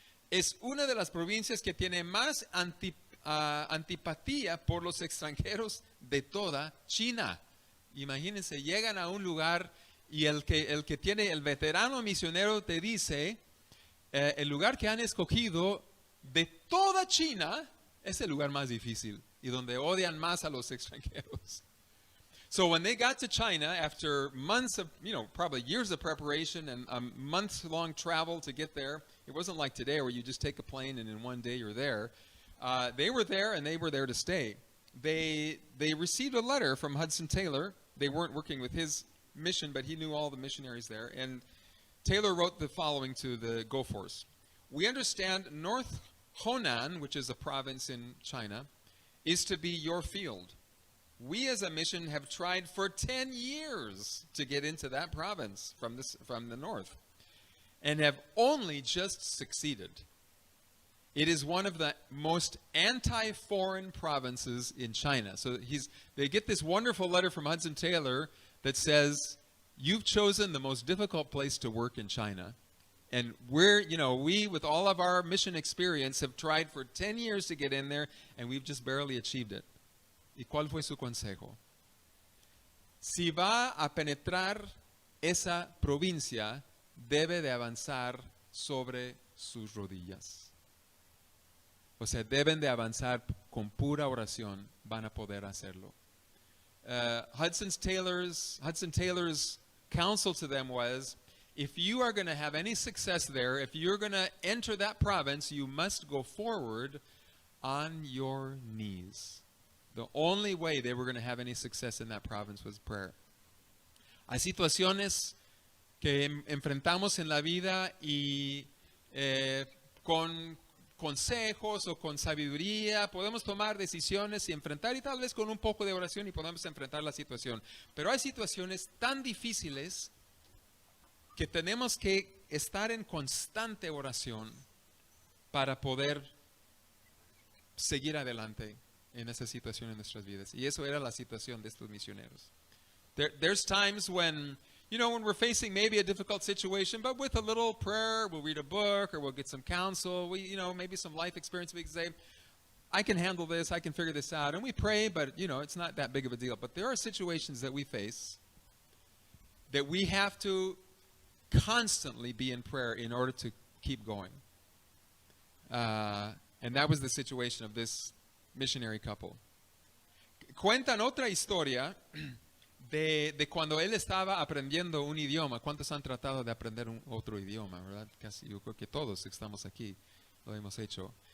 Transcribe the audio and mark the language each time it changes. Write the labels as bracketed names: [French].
[Spanish] Es una de las provincias que tiene más antipatía por los extranjeros de toda China. Imagínense, llegan a un lugar y el que tiene el veterano misionero te dice, el lugar que han escogido de toda China es el lugar más difícil y donde odian más a los extranjeros. [English] So when they got to China, after months of, probably years of preparation and a months-long travel to get there, it wasn't like today where you just take a plane and in one day you're there. They were there and they were there to stay. They received a letter from Hudson Taylor. They weren't working with his mission, but he knew all the missionaries there. And Taylor wrote the following to the Goforths. We understand North Honan, which is a province in China, is to be your field. We as a mission have tried for 10 years to get into that province from the north and have only just succeeded. It is one of the most anti-foreign provinces in China. So they get this wonderful letter from Hudson Taylor that says, you've chosen the most difficult place to work in China. And we, with all of our mission experience, have tried for 10 years to get in there, and we've just barely achieved it. [Spanish] ¿Y cuál fue su consejo? Si va a penetrar esa provincia, debe de avanzar sobre sus rodillas. O sea, deben de avanzar con pura oración, van a poder hacerlo. [English] Hudson Taylor's counsel to them was, if you are going to have any success there, if you're going to enter that province, you must go forward on your knees. The only way they were going to have any success in that province was prayer. [Spanish] Hay situaciones que enfrentamos en la vida y con consejos o con sabiduría podemos tomar decisiones y enfrentar, y tal vez con un poco de oración y podemos enfrentar la situación. Pero hay situaciones tan difíciles que tenemos que estar en constante oración para poder seguir adelante en esa situación en nuestras vidas. Y eso era la situación de estos misioneros. [English] There's times when we're facing maybe a difficult situation, but with a little prayer, we'll read a book or we'll get some counsel, maybe some life experience, we can say, I can handle this, I can figure this out. And we pray, but, it's not that big of a deal. But there are situations that we face that we have to constantly be in prayer in order to keep going. And that was the situation of this missionary couple. [Spanish] Cuentan otra historia de cuando él estaba aprendiendo un idioma. ¿Cuántos han tratado de aprender otro idioma, verdad? Casi, yo creo que todos estamos aquí, lo hemos hecho.